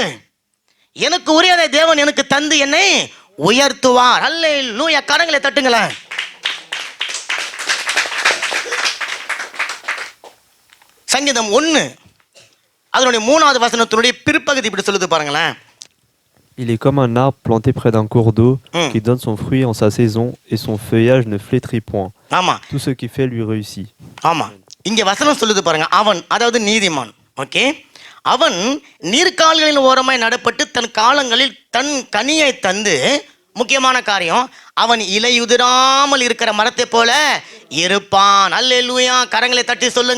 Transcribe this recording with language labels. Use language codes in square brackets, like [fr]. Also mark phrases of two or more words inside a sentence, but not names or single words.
[ta] எனக்கு உரியதை தேவன் எனக்கு தந்து என்னை உயர்த்துவார். அல்லேலூயா. கரங்களை தட்டுங்களேன். சங்கீதம் 1 அதனுடைய 3வது வசனத்தினுடைய பிற்பகுதி இப்படி சொல்லுது பாருங்களேன். [fr] Il est comme un arbre planté près d'un cours d'eau qui donne son fruit en sa saison et son feuillage ne flétrit point. [ta] ஆமா, [fr] Tout ce qu'il fait lui réussit. [ta] ஆமா. இங்க வசனம் சொல்லுது பாருங்க. அவன், அதாவது நீதிமான், ஓகே, அவன் நீர்க்கால்களின் ஓரமாய் நடப்பட்டு தன் காலங்களில் தன் கனியை தந்து, முக்கியமான காரியம், அவன் இலையுதிராமல் இருக்கிற மரத்தை போல இருப்பான். அல்லேலூயா. கரங்களை தட்டி சொல்லுங்க.